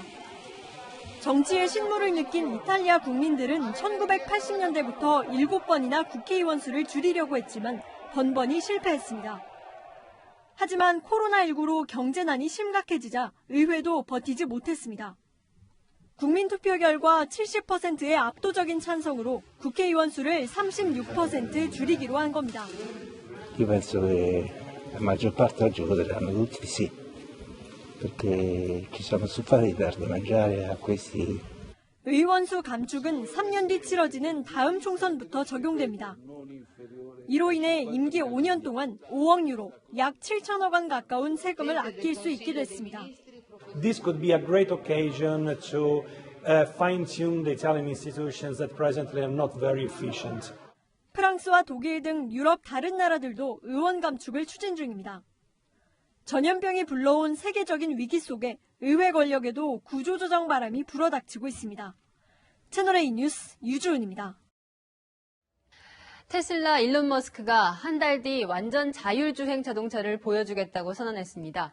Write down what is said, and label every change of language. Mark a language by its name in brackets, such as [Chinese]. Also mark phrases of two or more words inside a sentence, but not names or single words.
[Korean] 정치의 신물을 느낀 이탈리아 국민들은 1980년대부터 7번이나 국회의원 수를 줄이려고 했지만 번번이 실패했습니다. 하지만 코로나19로 경제난이 심각해지자 의회도 버티지 못했습니다. 국민투표 결과 70%의 압도적인 찬성으로 국회의원 수를 36% 줄이기로 한 겁니다. [Italian] Io penso che la maggior parte oggi voteranno tutti sì, perché ci siamo stufati di dar da mangiare a questi. [Korean] 의원 수 감축은 3년 뒤 치러지는 다음 총선부터 적용됩니다. 이로 인해 임기 5년 동안 5억 유로, 약 7천억 원 가까운 세금을 아낄 수 있게 됐습니다. [English] This could be a great occasion to fine-tune the Italian institutions that presently are not very efficient. [Korean] 프랑스와 독일 등 유럽 다른 나라들도 의원 감축을 추진 중입니다. 전염병이 불러온 세계적인 위기 속에 의회 권력에도 구조조정 바람이 불어닥치고 있습니다. 채널A 뉴스 유주은입니다. 테슬라 일론 머스크가 한 달 뒤 완전 자율주행 자동차를 보여주겠다고 선언했습니다.